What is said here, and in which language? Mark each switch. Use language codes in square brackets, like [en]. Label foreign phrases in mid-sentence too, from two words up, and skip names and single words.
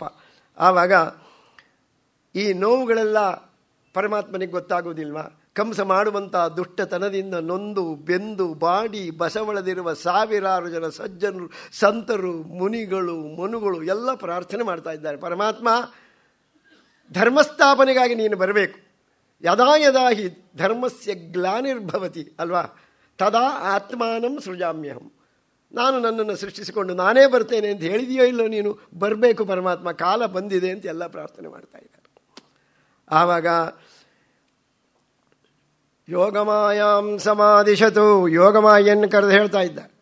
[kn] ಆವಾಗ ಈ ನೋವುಗಳೆಲ್ಲ ಪರಮಾತ್ಮನಿಗೆ ಗೊತ್ತಾಗೋದಿಲ್ವಾ? ಕಂಸ ಮಾಡುವಂಥ ದುಷ್ಟತನದಿಂದ ನೊಂದು ಬೆಂದು ಬಾಡಿ ಬಸವಳದಿರುವ ಸಾವಿರಾರು ಜನ ಸಜ್ಜನರು, ಸಂತರು, ಮುನಿಗಳು, ಮನುಗಳು ಎಲ್ಲ ಪ್ರಾರ್ಥನೆ ಮಾಡ್ತಾ ಇದ್ದಾರೆ. ಪರಮಾತ್ಮ, ಧರ್ಮಸ್ಥಾಪನೆಗಾಗಿ ನೀನು ಬರಬೇಕು. [sa] ಯದಾ ಯದಾ ಹಿ ಧರ್ಮಸ್ಯ ಗ್ಲಾನಿರ್ಭವತಿ ಅಲ್ವಾ, ತದಾ ಆತ್ಮಾನಂ ಸೃಜಾಮ್ಯಹಂ. [kn] ನಾನು ನನ್ನನ್ನು ಸೃಷ್ಟಿಸಿಕೊಂಡು ನಾನೇ ಬರ್ತೇನೆ ಅಂತ ಹೇಳಿದೆಯೋ ಇಲ್ಲೋ ನೀನು? ಬರಬೇಕು ಪರಮಾತ್ಮ, ಕಾಲ ಬಂದಿದೆ ಅಂತ ಎಲ್ಲ ಪ್ರಾರ್ಥನೆ ಮಾಡ್ತಾ ಇದ್ದಾರೆ. ಆವಾಗ [sa] ಯೋಗಮಾಯಾಂ ಸಮಾಧಿಶತು, [kn] ಯೋಗಮಾಯನ್ನು ಕರೆದು ಹೇಳ್ತಾ ಇದ್ದ.